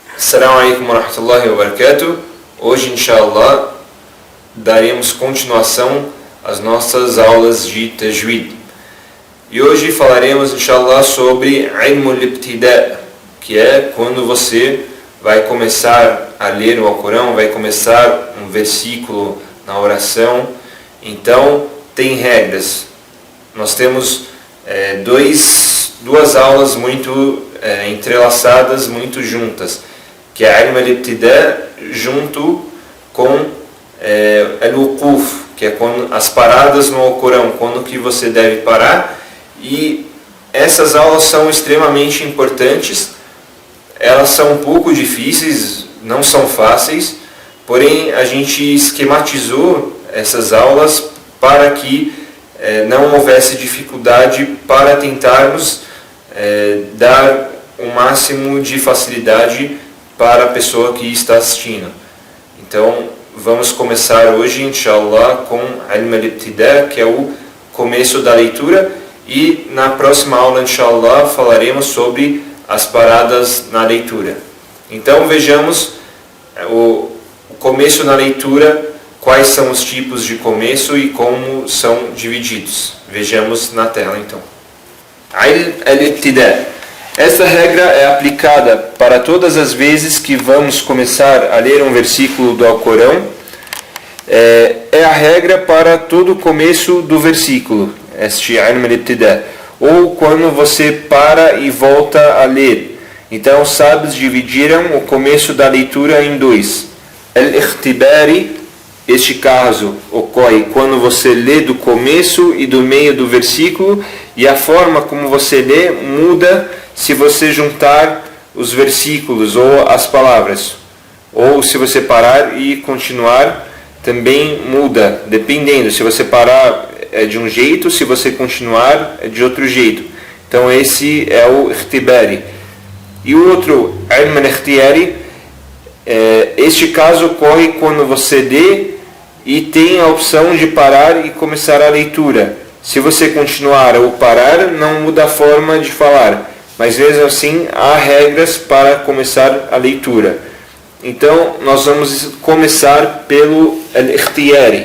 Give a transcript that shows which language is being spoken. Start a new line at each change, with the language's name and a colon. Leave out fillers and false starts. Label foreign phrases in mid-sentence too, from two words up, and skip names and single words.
Arabic: السلام عليكم ورحمة الله وبركاته.
Portuguese: Hoje, inshallah, daremos continuação às nossas aulas de Tajweed. E hoje falaremos, inshallah, sobre
Arabic: علم الابتداء',
Portuguese: que é quando você vai começar a ler o Alcorão, vai começar um versículo na oração. Então, tem regras. Nós temos duas aulas muito entrelaçadas, muito juntas, que é
Arabic: علم الابتداء'
Portuguese: junto com al-Wuquf, que é quando, as paradas no Alcorão, quando que você deve parar. E essas aulas são extremamente importantes. Elas são um pouco difíceis, não são fáceis, porém a gente esquematizou essas aulas para que não houvesse dificuldade, para tentarmos dar o máximo de facilidade para a pessoa que está assistindo. Então, vamos começar hoje, inshallah, com
Arabic: علم الابتداء',
Portuguese: que é o começo da leitura, e na próxima aula, inshallah, falaremos sobre as paradas na leitura. Então, vejamos o começo na leitura, quais são os tipos de começo e como são divididos. Vejamos na tela, então.
Arabic: علم الابتداء'.
Portuguese: Essa regra é aplicada para todas as vezes que vamos começar a ler um versículo do Alcorão. É a regra para todo o começo do versículo, este
Arabic: علم الابتداء',
Portuguese: ou quando você para e volta a ler. Então, os sábios dividiram o começo da leitura em dois. Al-Ikhtibari, este caso ocorre quando você lê do começo e do meio do versículo, e a forma como você lê muda se você juntar os versículos ou as palavras, ou se você parar e continuar, também muda, dependendo. Se você parar é de um jeito, se você continuar é de outro jeito. Então esse é o Ikhtibari. E o outro,
Arabic: علم الاختياري,
Portuguese: este caso ocorre quando você lê e tem a opção de parar e começar a leitura. Se você continuar ou parar, não muda a forma de falar, mas mesmo assim há regras para começar a leitura. Então nós vamos começar pelo Al-Ikhtiyari.